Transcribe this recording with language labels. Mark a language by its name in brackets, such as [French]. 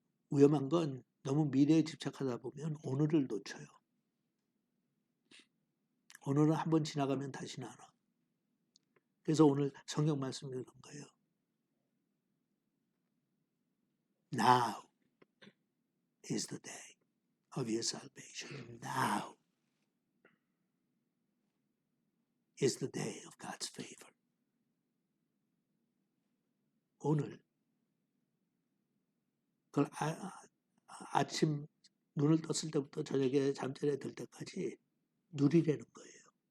[Korean] 위험한 건 너무 미래에 집착하다 보면 오늘을 놓쳐요. 오늘은 한번 지나가면 다시는 안 와. 그래서 오늘 성경 말씀이 그런 거예요. [English] Now is the day of your salvation. Now is the day of God's favor. [Korean] 오늘 그걸 아침 눈을 떴을 때부터 저녁에 잠자리에 들 때까지 누리라는 거예요.